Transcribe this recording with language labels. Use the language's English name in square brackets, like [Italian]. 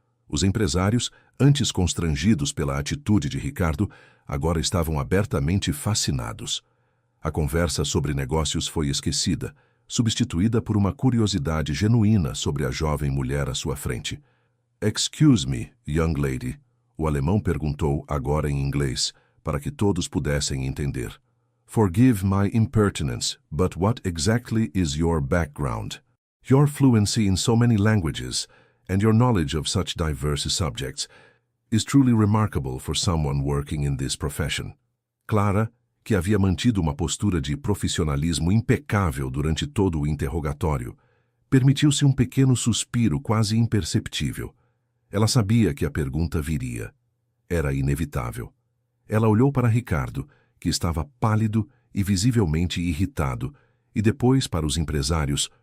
[Portuguese] Os empresários, antes constrangidos pela atitude de Ricardo, agora estavam abertamente fascinados. A conversa sobre negócios foi esquecida, substituída por uma curiosidade genuína sobre a jovem mulher à sua frente. [English] "Excuse me, young lady," [Portuguese] o alemão perguntou agora em inglês, para que todos pudessem entender. [English] "Forgive my impertinence, but what exactly is your background? Your fluency in so many languages, and your knowledge of such diverse subjects, is truly remarkable for someone working in this profession." [Portuguese] Clara, que havia mantido uma postura de profissionalismo impecável durante todo o interrogatório, permitiu-se um pequeno suspiro quase imperceptível. Ela sabia que a pergunta viria. Era inevitável. Ela olhou para Ricardo, que estava pálido e visivelmente irritado, e depois para os empresários,